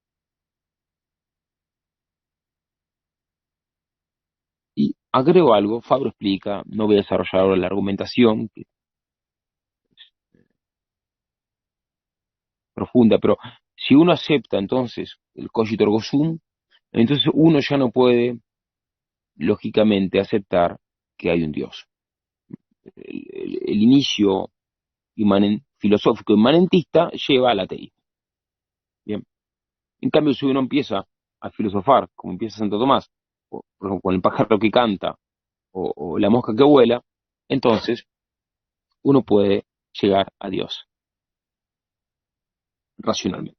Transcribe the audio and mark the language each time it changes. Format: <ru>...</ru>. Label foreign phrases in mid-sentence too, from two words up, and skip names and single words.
<es>Y agrego algo, Fabro explica, no voy a desarrollar ahora la argumentación, que es profunda, pero si uno acepta entonces el</es> <la>cogito ergo sum,</la> <es>entonces uno ya no puede, lógicamente, aceptar que hay un Dios. El inicio filosófico inmanentista lleva al ateísmo. Bien. En cambio, si uno empieza a filosofar, como empieza Santo Tomás, o, por ejemplo, con el pájaro que canta, o la mosca que vuela, entonces uno puede llegar a Dios racionalmente.</es>